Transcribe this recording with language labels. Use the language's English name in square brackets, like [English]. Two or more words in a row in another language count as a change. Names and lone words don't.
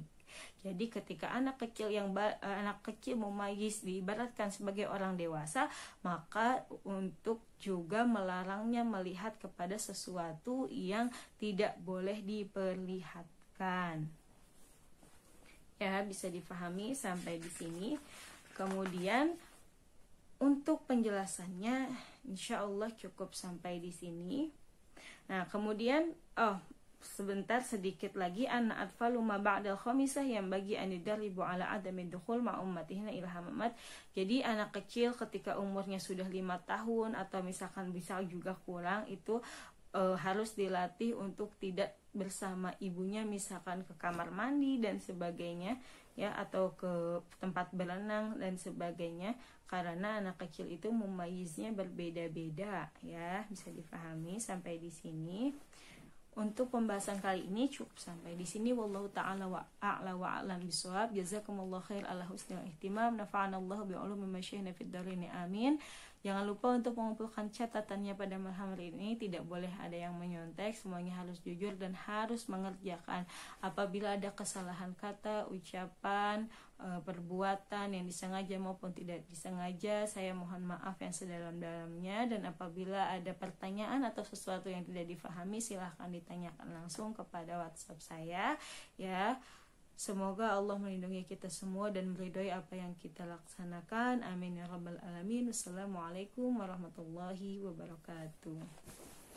[Indonesian] Jadi ketika anak kecil mumayyiz diibaratkan sebagai orang dewasa, maka untuk juga melarangnya melihat kepada sesuatu yang tidak boleh diperlihatkan. Ya, bisa difahami sampai di sini. Kemudian untuk penjelasannya insyaallah cukup sampai di sini. Nah, kemudian sebentar sedikit lagi, [Arabic] أن أطفال ما بعد الخامسة [Indonesian] yang bagi [Arabic] أن يدربوا على عدم دخول مع أمهاتهن إلى الحمامات. [Indonesian] Jadi anak kecil ketika umurnya sudah 5 tahun atau misalkan bisa juga kurang, itu harus dilatih untuk tidak bersama ibunya misalkan ke kamar mandi dan sebagainya ya, atau ke tempat berenang dan sebagainya, karena anak kecil itu mumayyiznya berbeda-beda ya. Bisa difahami sampai di sini. Untuk pembahasan kali ini cukup sampai di sini. [Arabic] والله تعالى أعلى وأعلم بالصواب. جزاكم الله خير على حسن الاهتمام. نفعنا الله بعلوم ما شيخنا في الدارين. Amin. [Indonesian] Jangan lupa untuk mengumpulkan catatannya pada malam hari ini. Tidak boleh ada yang menyontek. Semuanya harus jujur dan harus mengerjakan. Apabila ada kesalahan kata, ucapan, perbuatan yang disengaja maupun tidak disengaja, saya mohon maaf yang sedalam-dalamnya. Dan apabila ada pertanyaan atau sesuatu yang tidak difahami, silahkan ditanyakan langsung kepada WhatsApp saya ya. Semoga Allah melindungi kita semua dan meridhoi apa yang kita laksanakan. [Arabic] آمين يا رب العالمين. والسلام عليكم ورحمة الله وبركاته.